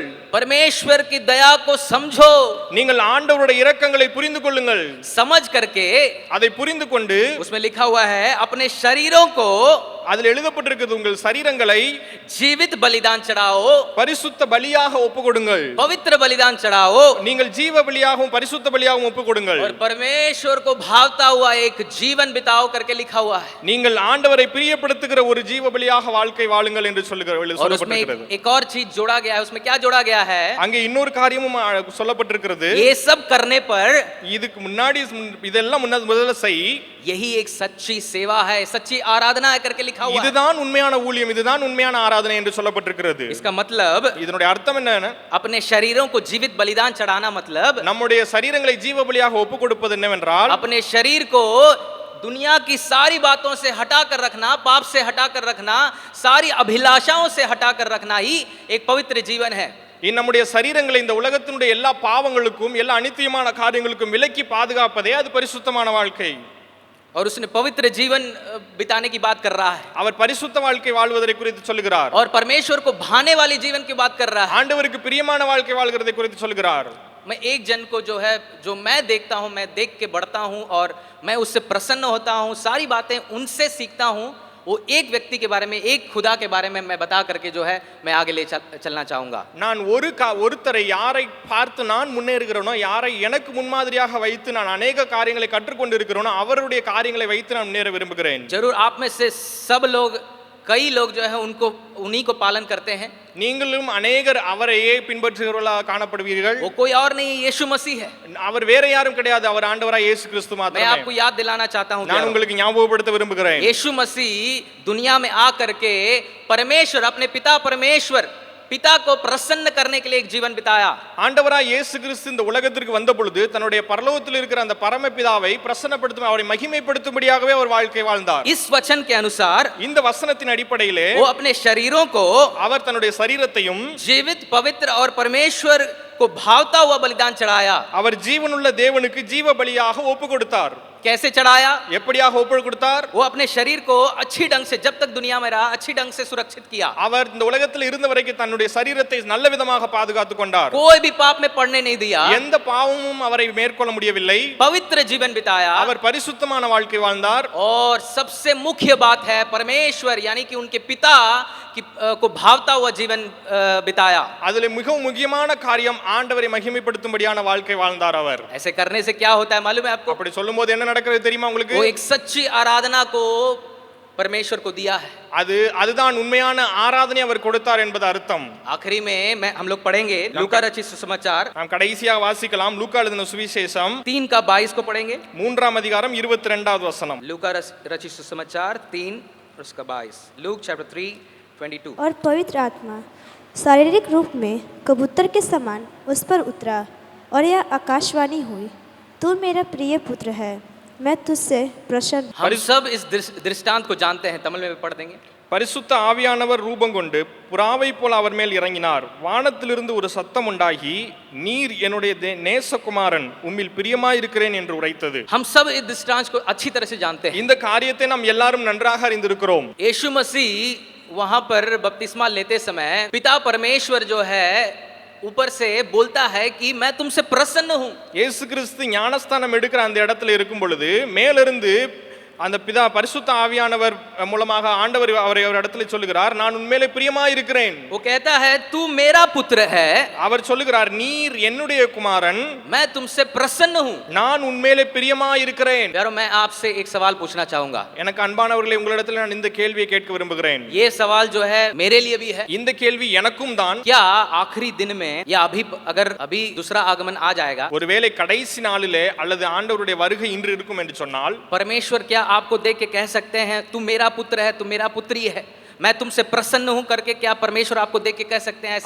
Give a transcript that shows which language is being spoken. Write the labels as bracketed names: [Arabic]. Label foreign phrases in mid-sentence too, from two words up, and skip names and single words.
[Hindi] परमेश्वर की दया को समझो। [Tamil] நீங்கள் ஆண்டவருடைய இரக்கங்களை புரிந்து கொள்ளுங்கள். [Hindi] समझ करके, [Tamil] அதை புரிந்து கொண்டு, [Hindi] उसमें लिखा हुआ है, अपने शरीरों को, [Tamil] அதில் எழுதப்பட்டிருக்கிறது, உங்கள் சரீரங்களை [Hindi] जीवित बलिदान चढ़ाओ, [Tamil] பரிசுத்த பலியாக ஒப்புக்கொடுங்கள், கொடுங்கள், [Hindi] पवित्र बलिदान चढ़ाओ [Tamil] நீங்கள் ஜீவ பலியாகவும் பரிசுத்த பலியாகவும் ஒப்பு கொடுங்கள், [Hindi] और परमेश्वर को भावता हुआ एक जीवन बिताओ करके लिखा हुआ है। [Tamil] நீங்கள் ஆண்டவரை பிரியப்படுத்துகிற ஒரு ஜீவ பலியாக வாழ்க்கை வாழுங்கள் என்று [Hindi] और उसमें [Tamil] சொல்லப்பட்டிருக்கிறது. [Hindi] एक और चीज जोड़ा गया है। उसमें क्या जोड़ा गया है? [Tamil] அங்கே இன்னொரு காரியமும் சொல்லப்பட்டிருக்கிறது. [Hindi] ये सब करने पर [Tamil] இதுக்கு முன்னாடி இதெல்லாம் முதல்ல செய், [Hindi] यही एक सच्ची सेवा है, सच्ची आराधना है करके लिखा हुआ है। [Tamil] இதுதான் உண்மையான ஊழியம், இதுதான் உண்மையான ஆராதனை என்று சொல்லப்பட்டிருக்கிறது. [Hindi] इसका मतलब [Tamil] இதனுடைய அர்த்தம் என்ன? [Hindi] अपने शरीरों को जीवित बलिदान चढ़ाना मतलब [Tamil] நம்முடைய சரீரங்களை ஜீவ பலியாக ஒப்பு கொடுப்பது என்னவென்றால், [Hindi] अपने शरीर को दुनिया की सारी बातों से हटा कर रखना, पाप से हटा कर रखना, सारी अभिलाषाओं से हटा कर रखना ही एक पवित्र जीवन है। [Tamil] நம்முடைய சரீரங்களை இந்த உலகத்தினுடைய எல்லா பாவங்களுக்கும் எல்லா அநித்தியமான காரியங்களுக்கும் விலக்கி பாதுகாப்பதே அது பரிசுத்தமான வாழ்க்கை. [Hindi] और उसने पवित्र जीवन बिताने की बात कर रहा है [Tamil] அவர் பரிசுத்த வாழ்க்கை வாழ்வதை குறித்து சொல்கிறார். [Hindi] और परमेश्वर को भाने वाले जीवन की बात कर रहा है। [Tamil] ஆண்டவருக்கு பிரியமான வாழ்க்கை வாழ்கிறதை குறித்து சொல்கிறார். [Hindi] मैं एक जन को जो है, जो मैं देखता हूं, मैं देख के बढ़ता हूं और मैं उससे प्रसन्न होता हूं, सारी बातें उनसे सीखता हूं, वो एक व्यक्ति के बारे में, एक खुदा के बारे में मैं बता करके जो है मैं आगे ले चलना चाहूंगा। [Tamil] நான் ஒருத்தரை யாரை பார்த்து நான் முன்னேறுகிறேனோ, யாரை எனக்கு முன்மாதிரியாக வைத்து நான் अनेक காரியங்களை கற்றுக்கொண்டு இருக்கிறேனோ அவருடைய காரியங்களை வைத்து நான் முன்னேற விரும்புகிறேன். [Hindi] जरूर आप में से सब लोग, कई लोग जो है उनको उन्हीं को पालन करते हैं। [Tamil] நீங்களும் अनेகர் அவரையே பின்பற்றுகிறவர்களாக காணப்படுவீர்கள். [Hindi] वो कोई और नहीं, यीशु मसीह है। [Tamil] அவர் வேற யாரும் கிடையாது, அவர் ஆண்டவராய் இயேசு கிறிஸ்து [Hindi] मैं [Tamil] மாத்திரமே. [Hindi] आपको याद दिलाना चाहता हूं, [Tamil] நான் உங்களுக்கு ஞாபகப்படுத்த விரும்புகிறேன். [Hindi] यीशु मसीह दुनिया में आ करके परमेश्वर, अपने पिता परमेश्वर, पिता को प्रसन्न करने के लिए एक जीवन बिताया। [Tamil] ஆண்டவராய் இயேசு கிறிஸ்து இந்த உலகத்திற்கு வந்த பொழுது தன்னுடைய பரலோகத்தில் இருக்கிற அந்த பரமபிதாவை பிரசன்னப்படுத்தும், அவரை மகிமைப்படுத்தும்படியாகவே அவர் வாழ்க்கை வாழ்ந்தார். [Hindi] इस वचन के अनुसार [Tamil] இந்த வசனத்தின் அடிப்படையிலே [Hindi] वो अपने शरीरों को [Tamil] அவர் தன்னுடைய சரீரத்தையும் [Hindi] जीवित, पवित्र और परमेश्वर को भावता हुआ बलिदान चढ़ाया। [Tamil] அவர் ஜீவனுள்ள தேவனுக்கு ஜீவ பலியாக ஒப்பு கொடுத்தார். [Hindi] कैसे चढ़ाया? [Tamil] எப்படியாக ஒப்பு கொடுத்தார்? [Hindi] वो अपने शरीर को अच्छी ढंग से, जब तक दुनिया में रहा, अच्छी ढंग से सुरक्षित किया। [Tamil] அவர் இந்த உலகத்தில் இருந்த வரைக்கும் தன்னுடைய சரீரத்தை நல்ல விதமாக பாதுகாத்துக் கொண்டார். [Hindi] कोई भी पाप में पड़ने नहीं दिया। [Tamil] எந்த பாவமும் அவரை மேற்கொள்ள முடியவில்லை. [Hindi] पवित्र जीवन बिताया। [Tamil] அவர் பரிசுத்தமான வாழ்க்கை வாழ்ந்தார். [Hindi] और सबसे मुख्य बात है, परमेश्वर यानी कि उनके पिता को भावता हुआ जीवन बिताया। [Tamil] அதிலே மிகவும் முக்கியமான காரியம் ஆண்டவரை மகிமைப்படுத்தும்படியான வாழ்க்கை வாழ்ந்தார் அவர். [Hindi] ऐसे करने से क्या होता है मालूम है आपको? [Tamil] அப்படி சொல்லும்போது என்ன நடக்கிறது தெரியுமா உங்களுக்கு? [Hindi] वो एक सच्ची आराधना को परमेश्वर को दिया है। [Tamil] அதுதான் உண்மையான ஆராதனை அவர் கொடுத்தார் என்பது அர்த்தம். [Hindi] आखिरी में हम लोग पढ़ेंगे लूका रचित सुसमाचार, [Tamil] நாம் கடைசியாக வாசிக்கலாம் லூக்கா எழுதின சுவிசேஷம் [Hindi] 3 का 22 को पढ़ेंगे। [Tamil] 3ஆம் அதிகாரம் 22வது வசனம். [Hindi] लूका रचित सुसमाचार 3 और उसका 22। लूक चैप्टर 3:22। और पवित्र आत्मा शारीरिक रूप में कबूतर के समान उस पर उतरा और यह आकाशवाणी हुई, तू मेरा प्रिय पुत्र है, मैं तुझसे प्रसन्न। हम सब इस दृष्टांत को जानते हैं, तमिल में भी पढ़ देंगे। [Tamil] பரிசுத்த ஆவியானவர் ரூபம் கொண்டு புறாவை போல அவர் மேல் இறங்கினார். வானத்திலிருந்து ஒரு சத்தம் உண்டாகி, நீர் என்னுடைய நேசகுமாரன், உம்மில் பிரியமாயிருக்கிறேன் என்று உரைத்தது. [Hindi] हम सब इस दृष्टांत को अच्छी तरह से जानते हैं। [Tamil] இந்த காரியத்தை நாம் எல்லாரும் நன்றாக அறிந்திருக்கிறோம். [Hindi] यीशु मसीह वहां पर बपतिस्मा लेते समय पिता परमेश्वर जो है ऊपर से बोलता है कि मैं तुमसे प्रसन्न हूं। [Tamil] இயேசு கிறிஸ்து ஞானஸ்தானம் எடுக்கிற அந்த இடத்துல இருக்கும் பொழுது மேலிருந்து அந்த பிதா பரிசுத்த ஆவியானவர் மூலமாக ஆண்டவர் அவரை ஒரு இடத்துல சொல்லுகிறார், நான் உண்மையிலே பிரியமாய் இருக்கிறேன். [Hindi] वो कहता है तू मेरा पुत्र है, [Tamil] அவர் சொல்லுகிறார், நீர் என்னுடைய குமாரன், [Hindi] मैं तुमसे प्रसन्न हूं। [Tamil] நான் உண்மையிலே பிரியமாய் இருக்கிறேன். [Hindi] यारो मैं आपसे एक सवाल पूछना चाहूंगा। [Tamil] எனக்கு அன்பானவர்களே, உங்களிடத்தில் நான் இந்த கேள்வியை கேட்க விரும்புகிறேன். [Hindi] ये सवाल जो है मेरे लिए भी है। [Tamil] இந்த கேள்வி எனக்கும் தான். [Hindi] क्या आखिरी दिन में या अगर अभी दूसरा आगमन आ जाएगा, [Tamil] ஒருவேளை கடைசி நாளிலே அல்லது ஆண்டவருடைய வருகை இன்று இருக்கும் என்று சொன்னால், [Hindi] परमेश्वर क्या आपको देख के कह सकते हैं तू मेरा पुत्र है, तू मेरा पुत्री है, मैं तुमसे प्रसन्न हूं करके क्या परमेश्वर आपको देख के कह सकते हैं?